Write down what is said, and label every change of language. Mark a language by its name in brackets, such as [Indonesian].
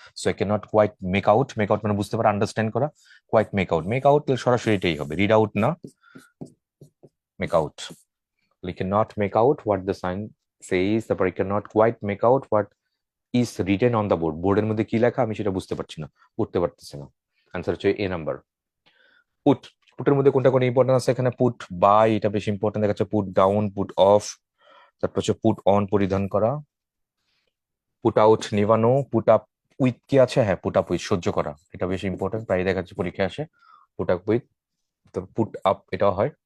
[English] so I can not quite make out, [Bangla] make out মানে বুঝতে পারা, আন্ডারস্ট্যান্ড করা, কোয়াইট মেক আউট সরাসরি এটাই হবে, রিড আউট না, make out. [English] We cannot make out what the sign says, তারপর I cannot quite make out what is written on the board, [Bangla] বোর্ডের মধ্যে কি লেখা আমি সেটা বুঝতে পারছি না, পড়তে পারতেছি না। আনসার হচ্ছে এ নাম্বার। পুটের মধ্যে কোনটা কোন ইম্পর্টেন্ট আছে এখানে, পুট বাই, এটা বেশি ইম্পর্টেন্ট দেখাচ্ছে, পুট ডাউন, পুট অফ, তারপর হচ্ছে পুট অন, পরিধান করা, put out, নিভানো, put up with কি আছে, হ্যাঁ পুট আপ উইথ, সহ্য করা, এটা বেশি ইম্পর্টেন্ট, প্রায় দেখাচ্ছে পরীক্ষা আসে, পুট আপ উইথ, তো পুট আপ এটাও হয়।